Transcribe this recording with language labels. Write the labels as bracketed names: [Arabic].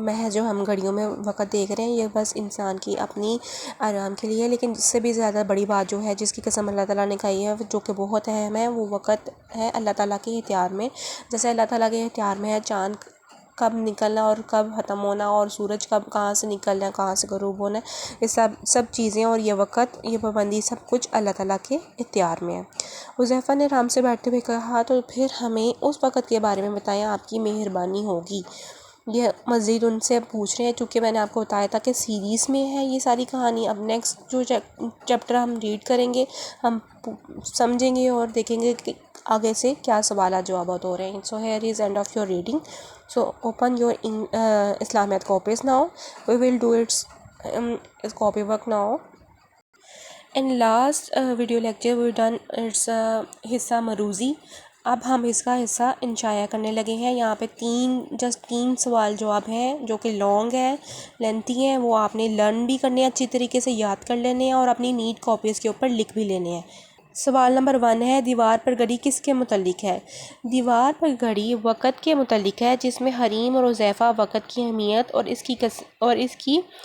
[Urdu] جو ہم گھڑیوں میں وقت دیکھ رہے ہیں یہ بس انسان کی اپنی آرام کے لیے ہے، لیکن اس سے بھی زیادہ بڑی بات جو ہے جس کی قسم اللہ تعالیٰ نے کھائی ہے جو کہ بہت اہم ہے، وہ وقت ہے اللہ تعالیٰ کے اختیار میں۔ جیسے اللہ تعالیٰ کے اختیار میں ہے چاند کب نکلنا اور کب ختم ہونا، اور سورج کہاں سے نکلنا ہے کہاں سے غروب ہونا ہے، یہ سب چیزیں اور یہ وقت، یہ پابندی سب کچھ اللہ تعالیٰ کے اختیار میں ہے۔ حذیفہ نے آرام سے بیٹھتے ہوئے کہا، تو پھر ہمیں اس وقت کے بارے میں بتائیں، آپ کی مہربانی ہوگی۔ یہ مزید ان سے پوچھ رہے ہیں، چونکہ میں نے آپ کو بتایا تھا کہ سیریز میں ہے یہ ساری کہانی۔ اب نیکسٹ جو چیپٹر ہم ریڈ کریں گے ہم سمجھیں گے اور دیکھیں گے کہ آگے سے کیا سوالات جوابات ہو رہے ہیں۔ [English] So here is end of your reading. So open your Islamiyat copies now. We will do its copy work now. In last video lecture we done its [Urdu] حصہ مروزی. اب ہم اس کا حصہ انشاء کرنے لگے ہیں۔ یہاں پہ تین سوال جواب ہیں جو کہ لانگ ہے، لینتھی ہیں، وہ آپ نے لرن بھی کرنے ہیں، اچھی طریقے سے یاد کر لینے ہیں اور اپنی نیٹ کاپیز کے اوپر لکھ بھی لینے ہیں۔ سوال نمبر 1 ہے، دیوار پر گھڑی کس کے متعلق ہے؟ دیوار پر گھڑی وقت کے متعلق ہے، جس میں حریم اور حذیفہ وقت کی اہمیت اور اس کی